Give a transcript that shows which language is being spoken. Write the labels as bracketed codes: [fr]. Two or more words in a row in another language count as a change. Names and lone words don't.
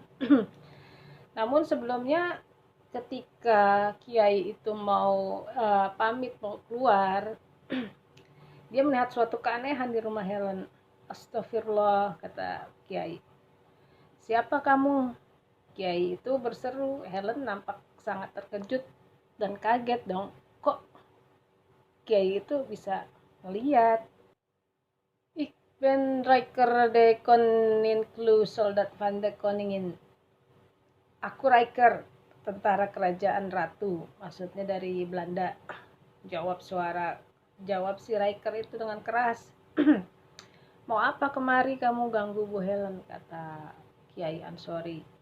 [id] Namun sebelumnya ketika Kiai itu mau pamit mau keluar, dia melihat suatu keanehan di rumah Helen. Astagfirullah, kata Kiai. Siapa kamu? Kiai itu berseru. Helen nampak sangat terkejut dan kaget dong. Kok Kiai itu bisa melihat? [nl] Ik ben Riker de Koninklu Soldat van de Koningin. [id] Aku Riker, tentara kerajaan ratu, maksudnya dari Belanda. Jawab si Riker itu dengan keras. Mau apa kemari kamu ganggu Bu Helen, kata Kiai Ansori.